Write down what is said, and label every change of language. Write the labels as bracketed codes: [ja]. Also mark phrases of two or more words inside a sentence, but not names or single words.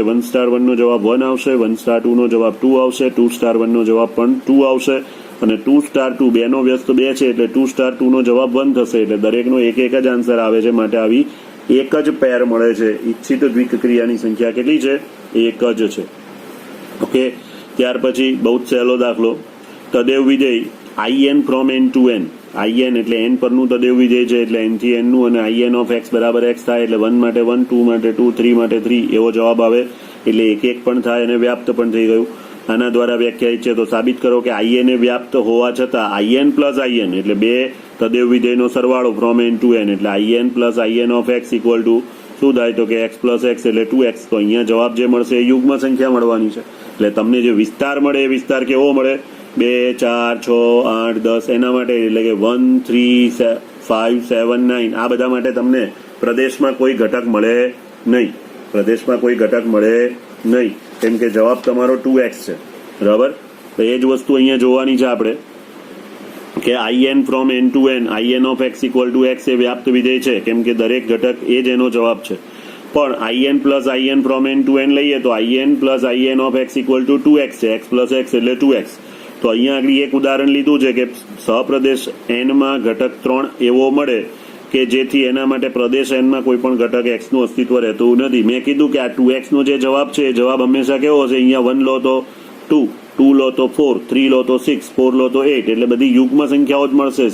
[gu] 1 સ્ટાર 1 નો જવાબ 1 આવશે, 1 સ્ટાર 2 નો જવાબ 2 આવશે, 2 સ્ટાર 1 નો જવાબ પણ 2 આવશે, અને 2 સ્ટાર 2, 2 નો વ્યસ્ત 2 છે એટલે 2 સ્ટાર 2 નો જવાબ 1 થશે. એટલે દરેકનો 1 1 જ આન્સર આવે છે. માટે આવી 1 જ પેર મળે છે. ઈચ્છિત દ્વિકક્રિયાની સંખ્યા કેટલી છે? 1 જ છે. ઓકે, ત્યાર પછી બહુ જ સહેલો દાખલો. તદેવ વિધેય [en] in from n to n. [gu] in એટલે n પરનું તદેવ વિધેય છે, એટલે n થી n નું, અને [en] in of x [gu] બરાબર x થાય. એટલે 1 માટે 1, 2 માટે 2, 3 માટે 3 એવો જવાબ આવે. એટલે 1 1 પણ થાય અને વ્યાપ્ત પણ થઈ ગયું. આના દ્વારા વ્યાખ્યાયિત છે. તો સાબિત કરો કે in એ વ્યાપ્ત હોવા છતાં in પ્લસ in એટલે બે તદેવ વિધેયનો સરવાળો [en] from n to n, [gu] એટલે in પ્લસ [en] in of x equal to [gu] શું થાય? તો કે x પ્લસ x એટલે 2x. તો અહીંયા જવાબ જે મળશે એ યુગ્મ સંખ્યા મળવાની છે. એટલે તમને જે વિસ્તાર મળે એ વિસ્તાર કેવો મળે? 2 4 6 8 10 એના માટે, એટલે કે 1 3 5 7 9 આ બધા માટે તમને પ્રદેશમાં કોઈ ઘટક મળે નહીં. પ્રદેશમાં કોઈ ઘટક મળે નહીં, કેમ કે જવાબ તમારો 2x છે, બરાબર. તો એ જ વસ્તુ અહીંયા જોવાની છે આપણે કે [en] in from n to n, in of x equal to x [gu] એ વ્યાપ્ત વિધેય છે, કેમ કે દરેક ઘટક એ જ એનો જવાબ છે. પણ in પ્લસ [en] in from n to n [gu] લઈએ તો in પ્લસ [en] in of x equal to 2x [gu] છે. x પ્લસ x એટલે 2x. તો અહીંયા આગળ એક ઉદાહરણ લીધું છે કે સહપ્રદેશ n માં ઘટક 3 એવો મળે કે જેથી એના માટે પ્રદેશ n માં કોઈ પણ ઘટક x નું અસ્તિત્વ રહેતું નથી. મેં કીધું કે આ 2x નો જે જવાબ છે એ જવાબ હંમેશા કેવો હશે? અહીંયા 1 લો તો 2, 2 લો તો 4, 3 લો તો 6, 4 લો તો 8, એટલે બધી યુગ્મ સંખ્યાઓ જ મળશે.